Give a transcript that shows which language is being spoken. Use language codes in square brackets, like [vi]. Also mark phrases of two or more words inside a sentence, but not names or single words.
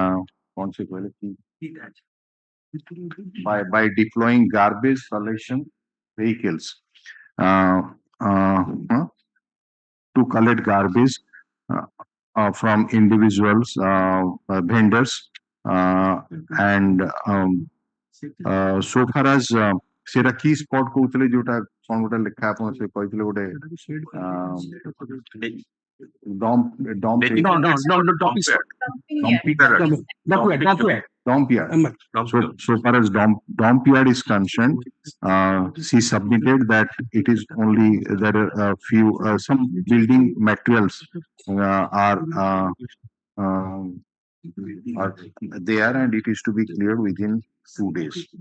[en] deploying garbage collection vehicles to collect garbage from individuals, vendors, and so far as [bn] সেটা কি স্পট [or] কହୁଥିଲେ ଯୋଉଟା କଣ ଗୋଟେ ଲେଖା ଆପଣ ସେ କହିଥିଲେ ଗୋଟେ [en] dump yard. So far as dump yard is concerned, she submitted that it is only there are a few some building materials are there, and it is to be cleared within 2 days.